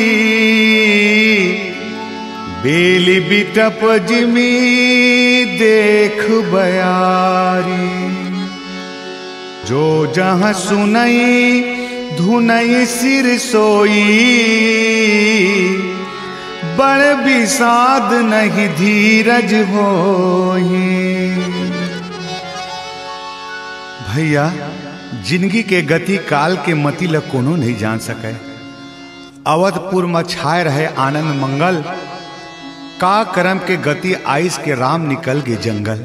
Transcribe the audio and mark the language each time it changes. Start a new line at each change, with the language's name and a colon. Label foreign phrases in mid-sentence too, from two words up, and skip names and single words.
Awadhi: बेली बिटप जिमी देख बयारी। जो जहाँ सुनई धुनई सिर सोई। बड़ विषाद नहीं धीरज होई।
Chhattisgarhi: भैया जिंदगी के गति काल के मति ल कोनो नहीं जान सके। अवधपुर में छाए रहे आनंद मंगल। का करम के गति आइस के राम निकल गए जंगल।